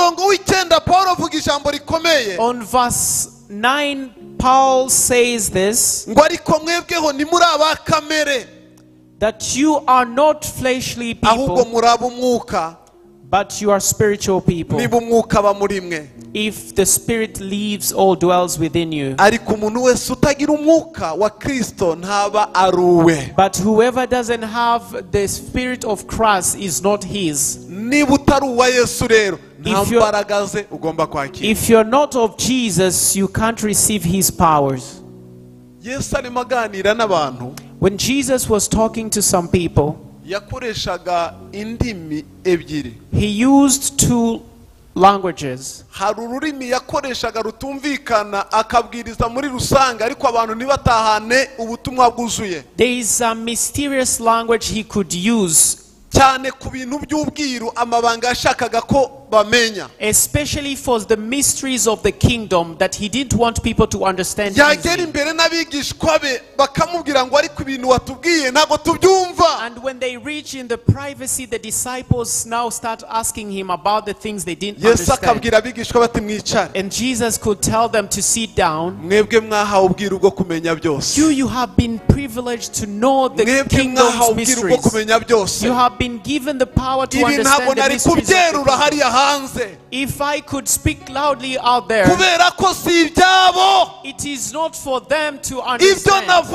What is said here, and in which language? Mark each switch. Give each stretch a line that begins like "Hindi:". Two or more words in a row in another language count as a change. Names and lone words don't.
English: On verse 9, Paul says this, that you are not fleshly people, but you are spiritual people. If the Spirit lives or dwells within you. But
Kinyarwanda: utagira umwuka wa Kristo ntaba ari uwe.
English: But whoever doesn't have the spirit of Christ is not his.
Kinyarwanda: Niba utari uwa Yesu rero nta mbaraga ze ugomba kwakira.
English: If you're not of Jesus, you can't receive his powers.
Kinyarwanda: Yesu arimo aganira n'abantu.
English: When Jesus was talking to some people,
Kinyarwanda: yakoreshaga indimi ebyiri.
English: He used two languages.
Kinyarwanda: Hari ururimi yakoreshaga rutumvikana akabwiriza muri rusange ariko abantu nibatahane ubutumwa bwuzuye.
English: There is a mysterious language he could use,
Kinyarwanda: cyane ku bintu by'ubwiru amabanga yashakaga ko bamenya,
English: especially for the mysteries of the kingdom that he didn't want people to understand.
Kinyarwanda: yagera imbere n'abigishwa be bakamubwira ngo ariko ibintu watubwiye ntago tubyumva.
English: And when they reach in the privacy, the disciples now start asking him about the things they didn't
Kinyarwanda: Yesu
English: understand.
Kinyarwanda: akabwira abigishwa bati mwicare.
English: And Jesus could tell them to sit down.
Kinyarwanda: Mwebwe mwahawe ubwiru bwo kumenya byose.
English: You have been privileged to know the kingdom's mysteries. You have been given the power to understand the mysteries of the kingdom. If I could speak loudly out there, it is not for them to understand.